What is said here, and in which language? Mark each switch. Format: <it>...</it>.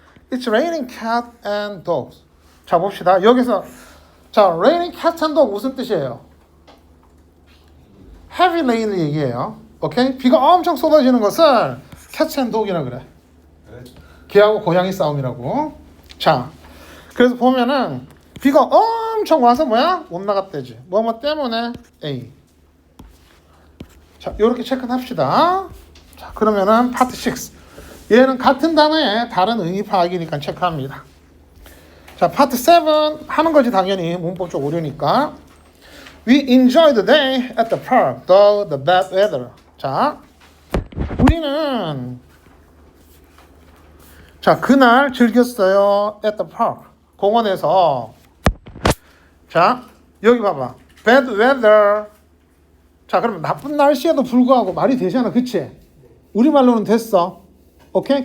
<en>It's raining cat and dogs.</en> <ko>자, 봅시다. 여기서 자,</ko> <en>raining cat and dog</en> <ko>무슨 뜻이에요? heavy rain을 얘기해요. 오케이? 비가 엄청 쏟아지는 것을 cat and dog이라 그래. 개하고 고양이 싸움이라고. 자, 그래서 보면은 비가 엄청 와서 뭐야? 못 나갔대지. 뭐뭐 때문에 A. 자, 요렇게 체크합시다. 자, 그러면은 파트 6. 얘는 같은 단어에 다른 의미 파악이니까 체크합니다. 자, 파트 7 하는 거지 당연히 문법적 오류니까.</ko> <en>We enjoyed the day at the park, though the bad weather.</en> <ko>자, 우리는 자, 그날 즐겼어요.</ko> <en>at the park.</en> <ko>공원에서. 자, 여기 봐봐.</ko> <en>bad weather.</en> <ko>자, 그러면 나쁜 날씨에도 불구하고 말이 되잖아. 그치? 우리말로는 됐어. 오케이?</ko>